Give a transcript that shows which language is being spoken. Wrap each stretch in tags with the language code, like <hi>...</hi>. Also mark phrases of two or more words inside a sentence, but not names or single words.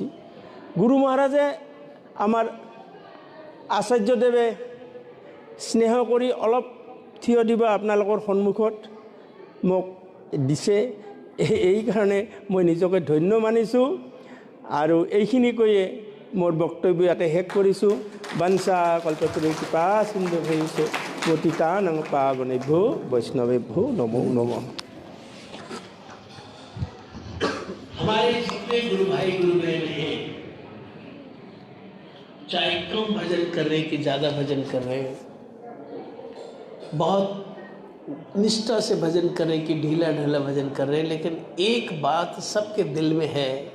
<as>গুৰু মহাৰাজে আমাৰ আচাৰ্যদেৱে স্নেহ কৰি অলপ থিয় দিবা আপোনালোকৰ সন্মুখত মোক দিছে, এইকাৰণে মই নিজকে ধন্য মানিছোঁ। আৰু এইখিনি কৈয়ে মোৰ বক্তব্য ইয়াতে শেষ কৰিছোঁ।</as> <sa>বংশা কল্পতৰু কৃপা সিন্ধু ভৈছে পতিতানাং পাৱনেভ্যো বৈষ্ণৱেভ্যো নমো নমঃ।</sa> <hi>हमारे जितने गुरु भाई गुरु बहन हैं, चाहे कम भजन कर रहे हैं कि ज़्यादा भजन कर रहे हैं, बहुत निष्ठा से भजन कर रहे हैं कि ढीला ढाला भजन कर रहे हैं, लेकिन एक बात सबके दिल में है,</hi>